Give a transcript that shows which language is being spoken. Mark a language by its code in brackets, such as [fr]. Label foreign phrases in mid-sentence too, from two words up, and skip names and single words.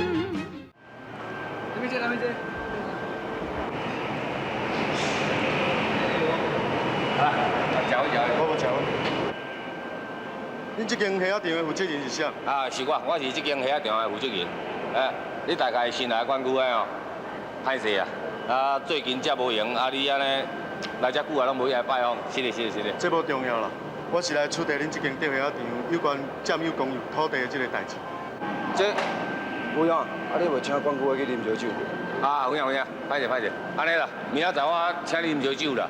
[nan] 来妹姐。啊，嚼一嚼。我无嚼。恁这间虾仔店的负责人是啥？啊，是我是这间虾仔店的负责人。你大概新来管区的哦，歹势啊，最近才无闲，你安尼来遮久啊，拢无来拜访，是的。这无重要啦，我是来处理恁这间店虾仔店有关占有公有土地的这个代志。这有影，你袂请管区的去啉烧酒？有影，歹势，安尼啦，明仔载我请你啉烧酒啦。